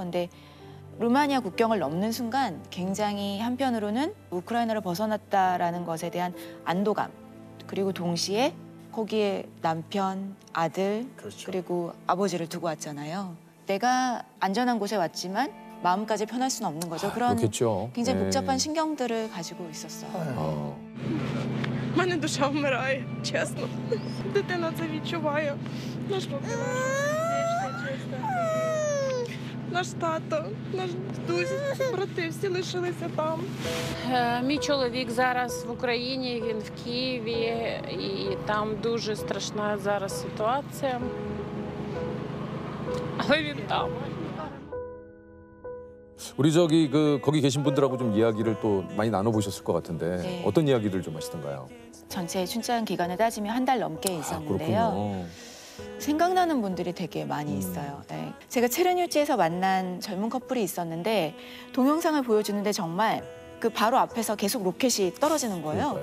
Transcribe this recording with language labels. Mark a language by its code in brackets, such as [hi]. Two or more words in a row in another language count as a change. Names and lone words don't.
[ko] 근데 루마니아 국경을 넘는 순간 굉장히 한편으로는 우크라이나를 벗어났다라는 것에 대한 안도감 그리고 동시에 거기에 남편, 아들 그리고 아버지를 두고 왔잖아요. 내가 안전한 곳에 왔지만 마음까지 편할 수는 없는 거죠. 그런 그렇겠죠. 굉장히 복잡한 신경들을 가지고 있었어요. [uk] У мене душа вмирає, чесно. Дитина це відчуває. Наш тато, наш дідусь, брати всі лишилися там. Мій чоловік зараз в Україні, він в Києві, і там дуже страшна зараз ситуація. Але він там. [ko] 우리 거기 계신 분들하고 좀 이야기를 또 많이 나눠보셨을 것 같은데 어떤 이야기들 좀 하시던가요? 전체 출장 기간을 따지면 한 달 넘게 있었는데요. 그렇군요. 생각나는 분들이 되게 많이 있어요. 네. 제가 체르뉴치에서 만난 젊은 커플이 있었는데 동영상을 보여주는데 정말 그 바로 앞에서 계속 로켓이 떨어지는 거예요.